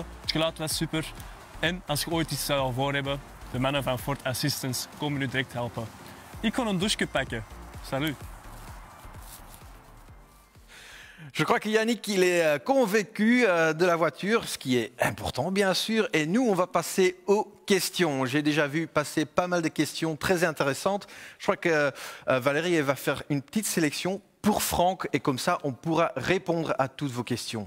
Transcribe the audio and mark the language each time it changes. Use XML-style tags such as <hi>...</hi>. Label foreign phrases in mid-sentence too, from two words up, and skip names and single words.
<nl>Het geluid was super. En als je ooit iets zou voor hebben, de mannen van Ford Assistance komen u direct helpen. Ik kon een douche pakken.</nl> <fr>Salut. Je crois que Yannick, il est convaincu de la voiture, ce qui est important bien sûr. Et nous, on va passer aux questions. J'ai déjà vu passer pas mal de questions très intéressantes. Je crois que Valérie elle va faire une petite sélection pour Franck et comme ça, on pourra répondre à toutes vos questions.</fr>